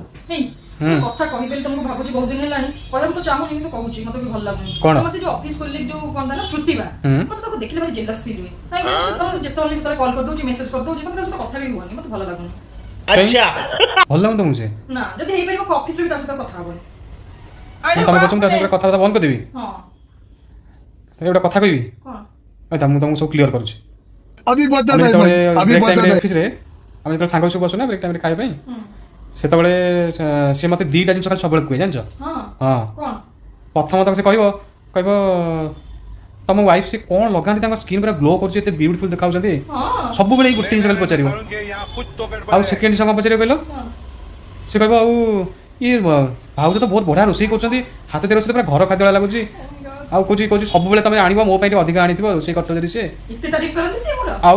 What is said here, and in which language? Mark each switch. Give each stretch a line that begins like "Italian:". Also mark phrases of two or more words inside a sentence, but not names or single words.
Odia: କଥା କହିବେନି ତମକୁ ଭାବୁଛି ବହୁତ ଦିନ ହେଲାଣି କହିବାକୁ ତ ଚାହୁଁନି କିନ୍ତୁ କହୁଛି ମତେ ବି ଭଲ ଲାଗୁନି ତମର ସେ ଯୋଉ ଅଫିସ କଲିଗ ଯୋଉ କଣ ନା ଶ୍ରୁତିବା ମତେ ତାକୁ ଦେଖିଲେ ଭାରି ଜେଲସ୍ ଫିଲ୍ ହୁଏ କାହିଁକି ତମକୁ ଯେତେବେଳେ ସେତେବେଳେ କଲ୍ କରିଦଉଛି ମେସେଜ କରିଦଉଛି ତମେ ତା ସହିତ କଥା ବି ହୁଅନି ମତେ ଭଲ ଲାଗୁନି अच्छा ଭଲ ଲାଗୁନି ତମକୁ ସେ ନା ଯଦି ହେଇପାରିବ ଅଫିସରେ ବି ତା ସହିତ କଥା ହବନି ତମେ କହୁଛ ତା ସହିତ କଥାବାର୍ତ୍ତା ବନ୍ଦ କରିଦେବି ହଁ ତମେ ଗୋଟେ କଥା କହିବି କଣ ମୁଁ ତମକୁ ସବୁ କ୍ଲିୟର କରୁଛି
Hindi: अभी बता दे अभी बता दे
Odia: ଅଫିସରେ ଆମେ ଯେତେବେଳେ ସାଙ୍ଗ ସବୁ ବସୁ ନା ବ୍ରେକ୍ ଟାଇମରେ ଖାଇବା ପାଇଁ ସେତେବେଳେ ସେ ମତେ ଦିଟା ଜିନିଷ ଖାଲି ସବୁବେଳେ କୁହେ ଜାଣିଛ ହଁ ପ୍ରଥମ ତାକୁ ସେ କହିବ ତମ ୱାଇଫ୍ ସେ କ'ଣ ଲଗାନ୍ତି ତାଙ୍କ ସ୍କିନ୍ ପୁରା ଗ୍ଲୋ କରୁଛି ଏତେ ବ୍ୟୁଟିଫୁଲ ଦେଖାଉଛନ୍ତି ସବୁବେଳେ ଏଇ ଗୋଟେ ଜିନିଷ ଖାଲି ପଚାରିବ ଆଉ ସେକେଣ୍ଡ ଜିନିଷ କ'ଣ ପଚାରିବ କହିଲ ସେ କହିବ ଆଉ ଇଏ ଭାଉଜ ତ ବହୁତ ବଢ଼ିଆ ରୋଷେଇ କରୁଛନ୍ତି ହାତ ତିଆରି ରୋଷେଇ ପୁରା ଘର ଖାଦ୍ୟ ଭଳିଆ ଲାଗୁଛି ଆଉ କହୁଛି ସବୁବେଳେ ତମେ ଆଣିବ ମୋ ପାଇଁ ଟିକେ ଅଧିକା ଆଣିଥିବ ରୋଷେଇ କରିଥିବ ଯଦି ସେ ଆଉ